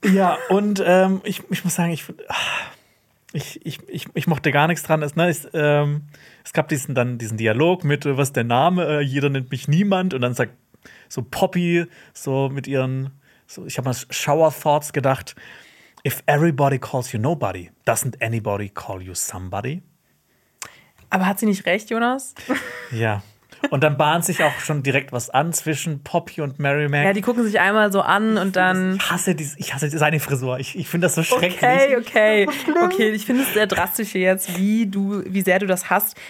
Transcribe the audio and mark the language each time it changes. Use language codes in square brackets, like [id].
[de] Ja, und ich muss sagen, Ich mochte gar nichts dran. Es gab diesen Dialog mit, was ist der Name? Jeder nennt mich niemand. Und dann sagt so Poppy, so mit ihren, so, ich habe mal Shower Thoughts gedacht. [en] If everybody calls you nobody, doesn't anybody call you somebody? [de] Aber hat sie nicht recht, Jonas? Ja. Und dann bahnt sich auch schon direkt was an zwischen Poppy und Mary Mac. Ja, die gucken sich einmal so an und dann. Ich hasse seine Frisur. Ich finde das so schrecklich. Okay. Ich finde es sehr drastisch hier jetzt, wie sehr du das hast.